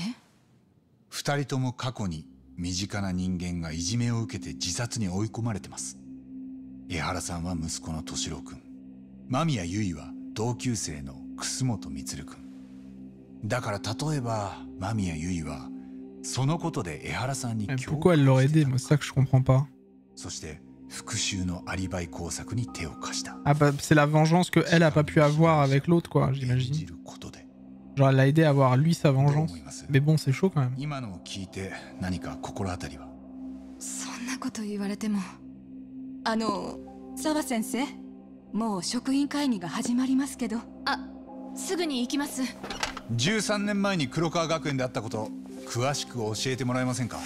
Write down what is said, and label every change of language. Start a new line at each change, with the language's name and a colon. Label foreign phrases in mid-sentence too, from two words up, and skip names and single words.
Japanese: 二人とも過去に身近な人間がいじめを受けて自殺に追い込まれてます。江原さんは息子の敏郎君、間宮結衣は同級生の楠本充君だから、例えば間宮結衣はそのことで江原さんに共感していた
French: Pourquoi elle l'aurait aidé? Moi, c'est ça que je comprends pas.
Japanese: そして復讐のアリバイ工作に手を貸した。
French: Ah bah, c'est la vengeance que elle a pas pu avoir avec l'autre, quoi, j'imagine. Genre, elle l'a aidé à avoir lui sa vengeance. Mais bon, c'est chaud quand même.
Japanese: 今のを聞いて何か心当たりは？そんなこと言われても。澤先生、もう職員会議が始まりますけど。すぐに行きます。 13年前に黒川学園であったこと詳しく教えてもらえませんか？